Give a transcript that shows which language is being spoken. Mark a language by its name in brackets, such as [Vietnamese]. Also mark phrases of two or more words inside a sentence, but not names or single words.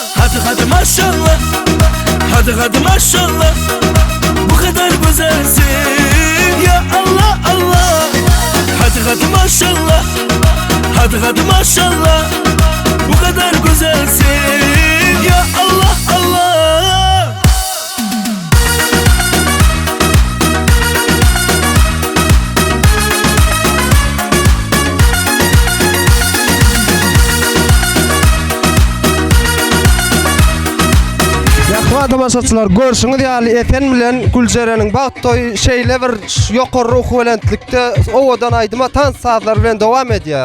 [Turkish] Hadi hadi maşallah, hadi hadi maşallah, bu kadar güzelsin ya Allah Allah. Hadi hadi maşallah, hadi hadi maşallah, bu kadar güzelsin ya Allah Allah. [Turkmen] Ýakyn tamaşaçylar, görşüňiz ýaly eten bilen Güljereň bagtoy şeýle bir ýokary ruhwelentlikde owadan aýdyma tan sazlar bilen dowam edýär.